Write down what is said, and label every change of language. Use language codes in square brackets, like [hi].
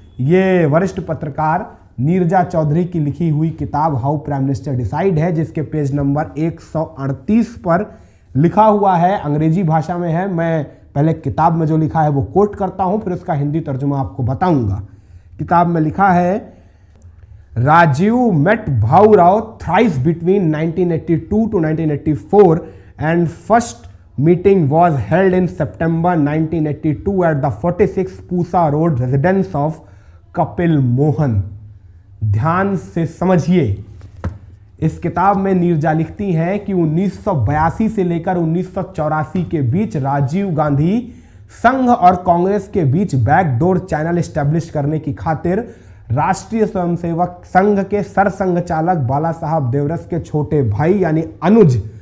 [hi] यह वरिष्ठ पत्रकार नीरजा चौधरी की लिखी हुई किताब हाउ प्राइम मिनिस्टर डिसाइड है, जिसके पेज नंबर 138 पर लिखा हुआ है, अंग्रेजी भाषा में है। मैं पहले किताब में जो लिखा है वो कोट करता हूं, फिर उसका हिंदी तर्जुमा आपको बताऊंगा। किताब में लिखा है, [en] Rajiv met Bhau Rao thrice between 1982 to 1984 and first meeting was held in September 1982 at the 46 Pusa Road residence of Kapil Mohan। [hi] ध्यान से समझिए, इस किताब में नीरजा लिखती हैं कि 1982 से लेकर 1984 के बीच राजीव गांधी संघ और कांग्रेस के बीच बैकडोर चैनल एस्टेब्लिश करने की खातिर राष्ट्रीय स्वयंसेवक संघ के सरसंघ चालक बाला साहब देवरस के छोटे भाई यानी अनुज